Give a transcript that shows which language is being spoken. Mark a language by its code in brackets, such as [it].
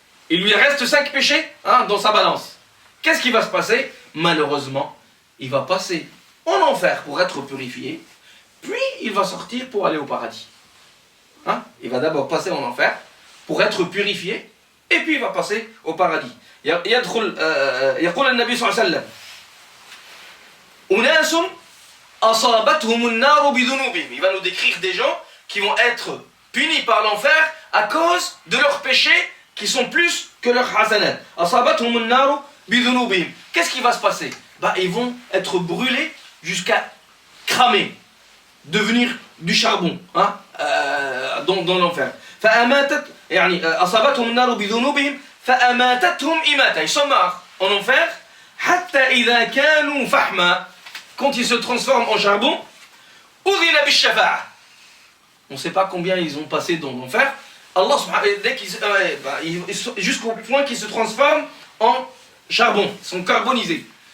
[fr] Il lui reste 5 péchés dans sa balance. Qu'est-ce qui va se passer? Malheureusement, il va passer en enfer pour être purifié, puis il va sortir pour aller au paradis. Il va d'abord passer en enfer pour être purifié, et puis il va passer au paradis. [ar] يقول النبي صلى الله عليه وسلم أناس أصابتهم النار بذنوبهم. [fr] Il va nous décrire des gens qui vont être punis par l'enfer à cause de leurs péchés qui sont plus que leurs hasanat. [ar] أصابتهم النار بذنوبهم. [fr] Qu'est-ce qui va se passer? Ils vont être brûlés jusqu'à cramer, devenir du charbon dans l'enfer. [ar] فأماتت يعني أصابتهم النار بذنوبهم فأماتتهم إماتة. [fr] Ils sont morts en enfer [ar] حتى إذا كانوا فحما. [fr] Quand ils se transforment en charbon, [ar] أذن بالشفاعة. [fr] On ne sait pas combien ils ont passé dans l'enfer. Allah dès qu'ils jusqu'au point qu'ils se transforment en charbon, ils sont carbonisés.